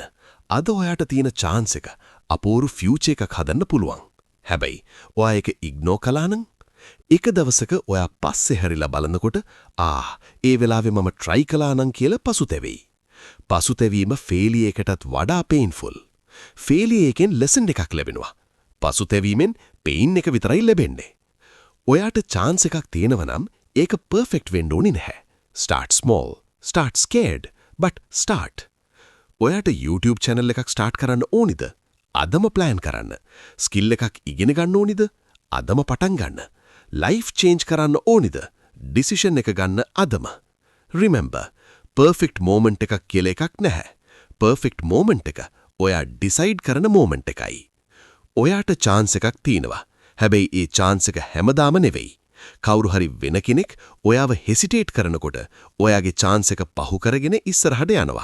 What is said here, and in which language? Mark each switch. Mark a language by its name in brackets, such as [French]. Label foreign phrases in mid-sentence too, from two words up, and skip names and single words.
[Sinhala] අද ඔයාට තියෙන chance එක අපූර්ව future එකක් හදන්න පුළුවන්. හැබැයි ඔයා ඒක ignore කළා නම් එක දවසක ඔයා පස්සේ හැරිලා බලනකොට ඒ වෙලාවේ මම try කළා නම් කියලා පසුතැවෙයි. පසුතැවීම failure එකටත් වඩා painful. failure එකෙන් lesson එකක් ලැබෙනවා. පසුතැවීමෙන් pain එක විතරයි ලැබෙන්නේ. ඔයාට chance එකක් තියෙනවා නම් ඒක perfect වෙන්න ඕනේ නැහැ. [English] Start small, start scared, but start. [Sinhala] ඔයාට YouTube channel එකක් start කරන්න ඕනිද? අදම plan කරන්න. skill එකක් ඉගෙන ගන්න ඕනිද? අදම පටන් ගන්න. [English] life change [Sinhala] කරන්න ඕනිද? decision එක ගන්න අදම. remember, [English] perfect moment [Sinhala] එකක් කියලා එකක් නැහැ. [English] perfect moment [Sinhala] එක ඔයා decide කරන moment එකයි. ඔයාට chance එකක් තියෙනවා. හැබැයි ඒ chance එක හැමදාම නෙවෙයි. කවුරු හරි වෙන කෙනෙක් ඔයාව hesitate කරනකොට ඔයාගේ chance එක පහු කරගෙන ඉස්සරහට යනවා.